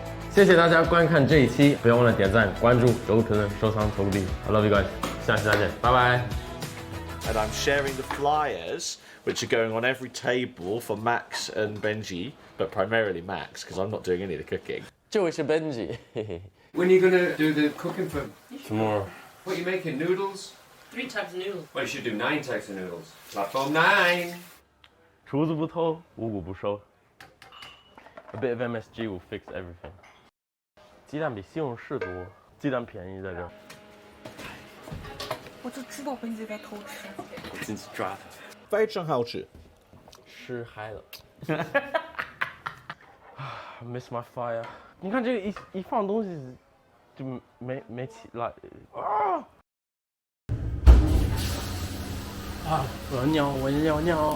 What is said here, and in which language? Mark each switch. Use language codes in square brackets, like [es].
[zh] 谢谢大家观看这一期，不要忘了点赞、关注、留评论、收藏、投币。 [en] I love you guys. [zh] 下期再见，拜拜。 [en] And I'm sharing the flyers which are going on every table for Max and Benji, but primarily Max, because I'm not doing any of the cooking. [zh] 这位是 Benji， 嘿嘿。 [en] When are you gonna do the cooking for? Tomorrow. What are you making? Noodles? 3 types of noodles. Well, you should do 9 types of noodles. Platform 9. [zh] 厨子不偷，五谷不收。 [en] A bit of MSG will fix everything. [zh] 鸡蛋比西红柿多，鸡蛋便宜在这儿。我就知道本姐在偷吃。我进去抓他。非常好吃。吃嗨了。 [en] Miss my fire。 [zh] 你看这个一放东西就没起来啊！我要尿，我要尿。